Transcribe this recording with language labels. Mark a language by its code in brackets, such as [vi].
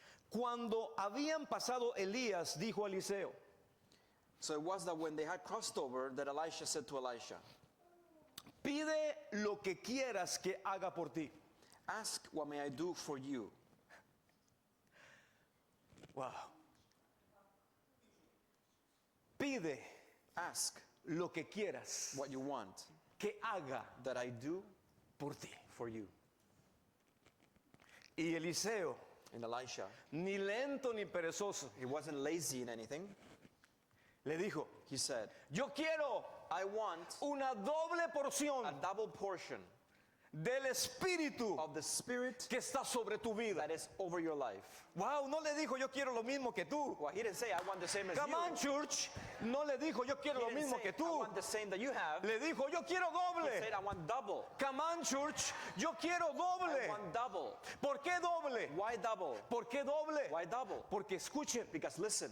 [es] Cuando habían pasado Elías, dijo a Eliseo, [en] So it was that when they had crossed over, that Elisha said to Elisha, [es] pide lo que quieras que haga por ti. [en] ask what may I do for you. Wow. [es] Pide [en] Ask [es] lo que quieras [en] what you want [es] que haga [en] that I do [es] por ti. [en] for you. [es] Y Eliseo, [en] And Elisha, [es] ni lento ni perezoso, [en] he wasn't lazy in anything. [es] le dijo, [en] He said, [es] yo quiero [en] I want [es] una doble porción [en] a double portion [es] del espíritu [en] of the Spirit [es] que está sobre tu vida. [en] that is over your life. [es] Wow, no le dijo yo quiero lo mismo que tú. [en] Well, he didn't say, I want the same as Come you. on, church. [es] No le dijo yo quiero [en] He [es] lo [en] didn't [es] mismo [en] say, [es] que [en] I [es] tú. [en] want the same that you have. [es] Le dijo yo quiero [en] He [es] doble. [en] said, I want double. Come on, church. [es] Yo quiero [en] I [es] doble. [en] want double. [es] ¿Por qué doble? [en] Why double? [es] ¿Por qué doble? [en] Why double? [es] Porque escuchen, [en] Because listen,